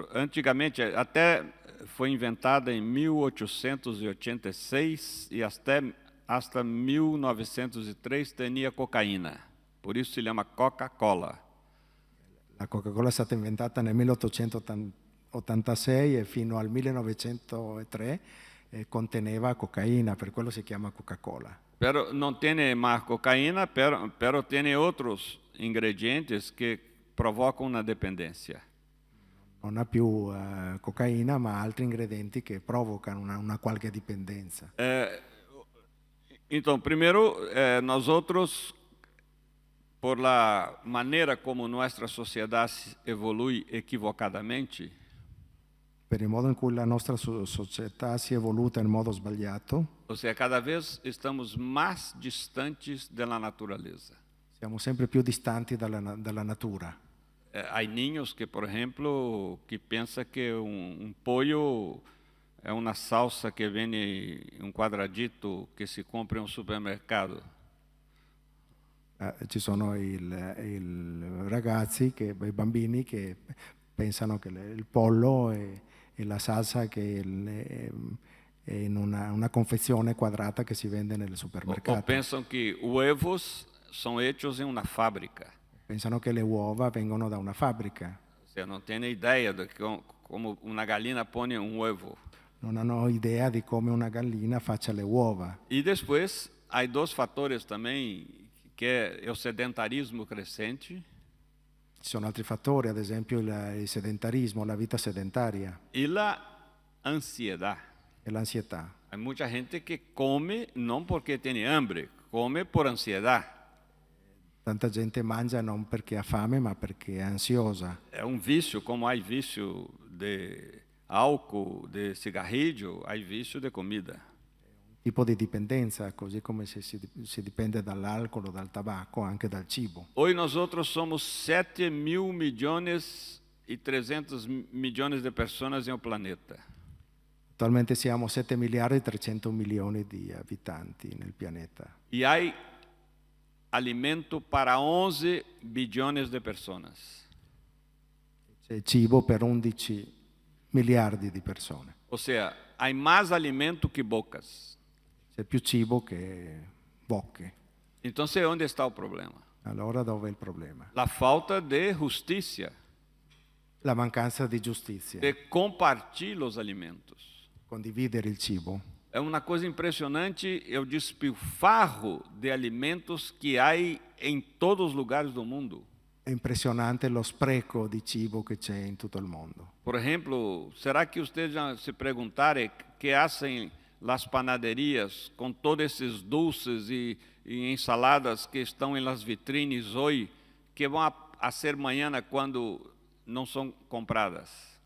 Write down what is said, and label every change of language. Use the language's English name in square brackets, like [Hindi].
[Portuguese] Antigamente, até foi inventada em 1886 e hasta 1903 tinha cocaína. Por isso se chama Coca-Cola. [Italian] La Coca-Cola è stata inventata nel 1886 e fino al 1903 conteneva cocaina, per quello si chiama Coca-Cola. [Portuguese] Pero não tem mais cocaína, pero tem outros ingredientes que provocam una dependência. [Italian] Non ha più cocaina, ma altri ingredienti che provocano una qualche dipendenza. [Portuguese] Então, primeiro, nós outros, por la maneira como nossa sociedade evolui equivocadamente, [Italian] Per il modo in cui la nostra società si è evoluta in modo sbagliato, [Portuguese] ou seja, cada vez estamos mais distantes da natureza. [Italian] siamo sempre più distanti dalla natura. [Portuguese] Há ninhos que, por exemplo, que pensa que pollo é uma salsa que vem em quadradito que se compra em supermercado. [Italian] Ci sono i ragazzi, i bambini che pensano che il pollo è la salsa che è in una confezione quadrata che si vende nel supermercato. [Portuguese] Ou pensam que huevos são hechos em uma fábrica. [Italian] Pensano che le uova vengono da una fabbrica. [Portuguese] Você não tem ideia de como uma galinha põe ovo. [Italian] Non hanno idea di come una gallina faccia le uova. [Portuguese] E depois, há dois fatores também, que é o sedentarismo crescente. [Italian] Ci sono altri fattori, ad esempio il sedentarismo, la vita sedentaria [Portuguese] e a ansiedade. [Italian] e l'ansietà. [Portuguese] Há muita gente que come não porque tem hambre, come por ansiedade. [Italian] Tanta gente mangia non perché ha fame, ma perché è ansiosa. [Portuguese] É vício, como há vício de álcool, de cigarrillo, há vício de comida. [Italian] Tipo di dipendenza, così come se si dipende dall'alcol o dal tabacco, anche dal cibo. [Portuguese] Hoje nós outros somos 7.000 milhões e 300 milhões de pessoas em o planeta. [Italian] Attualmente siamo 7 miliardi e 300 milioni di abitanti nel pianeta. [Portuguese] E há alimento para 11 bilhões de pessoas. [Italian] C'è cibo per 11 miliardi di persone. [Portuguese] Ou seja, há mais alimento que bocas. [Italian] C'è più cibo che bocche. [Portuguese] Então, onde está o problema? [Italian] Allora dove è il problema? [Spanish] La falta de justiça, [Italian] La mancanza di giustizia. [Portuguese] de compartilhar os alimentos. [Italian] Condividere il cibo. [Portuguese] É uma coisa impressionante o despilfarro de alimentos que há em todos os lugares do mundo. [Italian] È impressionante lo spreco di cibo che c'è in tutto il mondo. [Portuguese] Por exemplo, será que vocês já se perguntaram que fazem as panaderias com todos esses doces e ensaladas que estão em las vitrines hoje, que vão a ser amanhã quando não são compradas?